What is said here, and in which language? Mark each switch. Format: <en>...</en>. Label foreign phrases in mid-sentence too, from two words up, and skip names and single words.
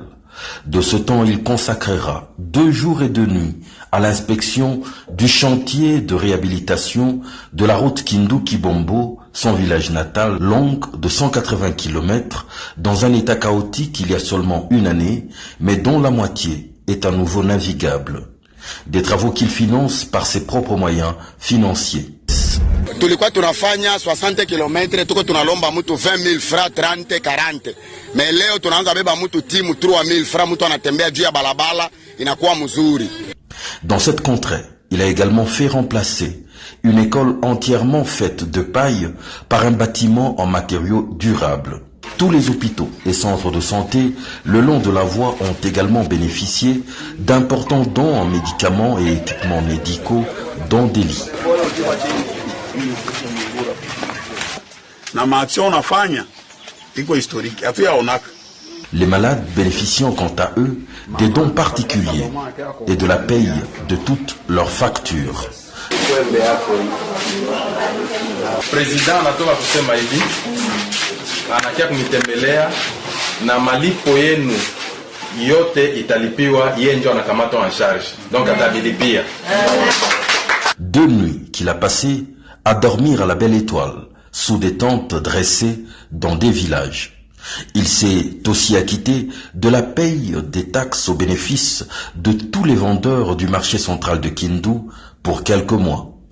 <fr>De ce temps, il consacrera 2 jours et 2 nuits à l'inspection du chantier de réhabilitation de la route Kindu-Kibombo, son village natal, longue de 180 km, dans un état chaotique il y a seulement une année, mais dont la moitié est à nouveau navigable. Des travaux qu'il finance par ses propres moyens financiers.</fr> <sw>Tulikuwa tunafanya 60 km, tuko tunalomba mtu 20,000 francs, 30, 40. Mais leo tunaanza beba mtu timu 3,000 francs, mtu anatembea juu ya balabala, inakuwa mzuri.</sw> <fr>Dans cette contrée, il a également fait remplacer une école entièrement faite de paille par un bâtiment en matériaux durables. Tous les hôpitaux et centres de santé le long de la voie ont également bénéficié d'importants dons en médicaments et équipements médicaux, dont des lits.</fr> <sw>Na maaction unafanya iko historique, hatuyaonaka.</sw> <fr>Les malades bénéficient quant à eux des dons particuliers et de la paye de toutes leurs factures.</fr> <sw>Président anatoka kusema hivi, anakia kunitembelea na malipo yenu yote italipiwa, yeye ndio anakamata</sw> <fr>en charge.</fr> <sw>Donc atabilipia.</sw> <fr>2 nuits qu'il a passées à dormir à la Belle Étoile, sous des tentes dressées dans des villages. Il s'est aussi acquitté de la paye des taxes au bénéfice de tous les vendeurs du marché central de Kindu pour quelques mois.</fr>